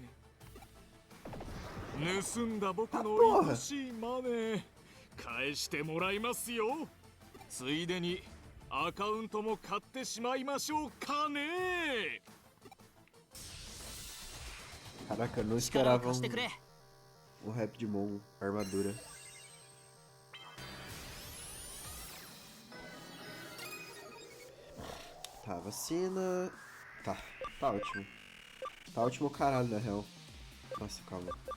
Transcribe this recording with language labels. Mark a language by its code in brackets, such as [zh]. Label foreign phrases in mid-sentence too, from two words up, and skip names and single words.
[ja] 盗んだ僕の愛しいマネー返してもらいますよ。ついでにアカウントも買ってしまいましょうかね。 [pt] Caraca, não [ja] 力を [pt] esperava [ja] 貸してくれ。 [pt] Rapidmon armadura. Tá, vacina. Tá, tá ótimo. Tá ótimo o caralho, na real. Nossa, calma.